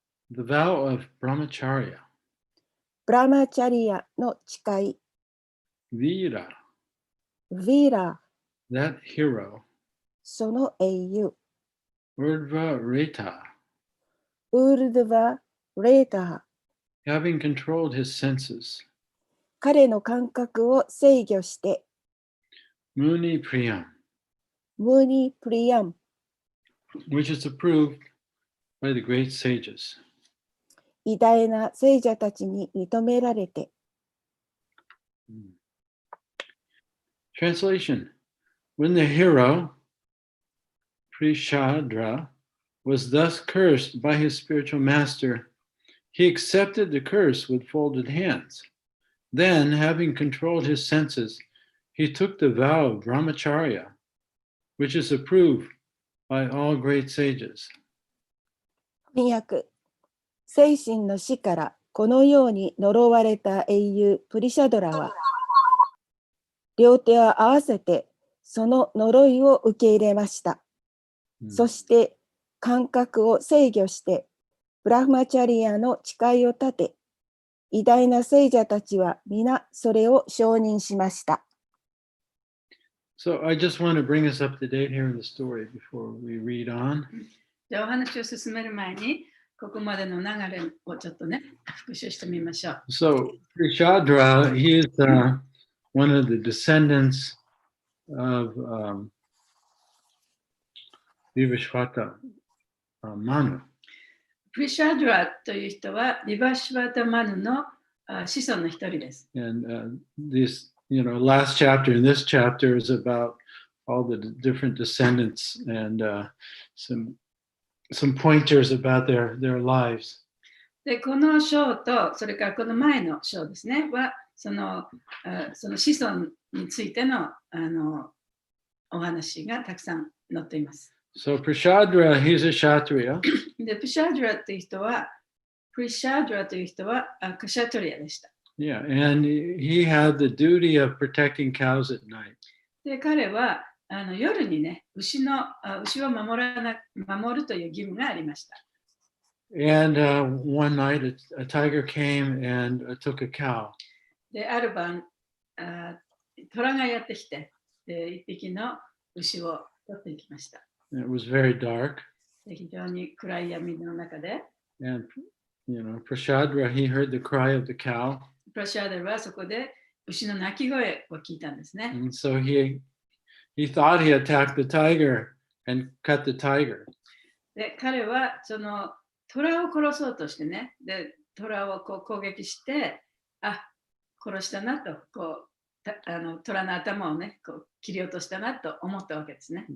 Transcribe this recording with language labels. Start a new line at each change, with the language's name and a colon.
English: the vow of brahmacharya.
Japanese: ブラマチャリアの誓い、
Sanskrit: Vira,
Japanese: ヴィーラー、
English: that hero.
Japanese: その英雄、
Sanskrit: Urdhva Reta,
Japanese: ウールドヴァ・レーター、
English: having controlled his senses.
Japanese: 彼の感覚を制御して、
Sanskrit: Muni Priyam,
Japanese: ムーニ・プリヤン、
English: which is approved by the great sages.
Japanese: 偉大な聖者たちに認められて。
English: Translation: When the hero, Prishadra, was thus cursed by his spiritual master, he accepted the curse with folded hands. Then, having controlled his senses, he took the vow of brahmacharya, which is approved by all great sages.
Japanese: 翻訳。精神の死からこのように呪われた英雄プリシャドラは、両手を合わせてその呪いを受け入れました。そして感覚を制御してブラフマチャリアの誓いを立て、偉大な聖者たちは皆それを承認しました。
English: So I just want to bring us up to date here in the story before we read on.
Japanese: じゃあお話を進める前に、ここまでの流れをちょっとね、復習してみましょう。
English: So Prishadra, he is one of the descendants of Vivashvata Manu.
Japanese: プリシャドラという人はビバシュバタマヌの子孫の一人です。
English: And this, last chapter in this chapter is about all the different descendants and some pointers about their lives.
Japanese: で、この章と、それからこの前の章ですね、は、その子孫についての、お話がたくさん載っています。
English: So Prishadra, he's a Kshatriya.
Japanese: で、プシャドラという人は、クシャドラという人はクシャトリアでした。
English: Yeah, and he had the duty of protecting cows at night.
Japanese: で、彼は夜にね、牛を守るという義務がありました。
English: And one night a tiger came and took a cow.
Japanese: で、ある晩、虎がやってきて、一匹の牛を取っていきました。
English: It was very dark.
Japanese: で、非常に暗い闇の中で、
English: And, Prashadra, he heard the cry of the cow.
Japanese: プラシャーダルはそこで牛の鳴き声を聞いたんですね。
English: And so he thought he attacked the tiger and cut the tiger.
Japanese: で、彼はその虎を殺そうとしてね、で、虎を攻撃して、殺したなと、虎の頭をね、切り落としたなと思ったわけですね。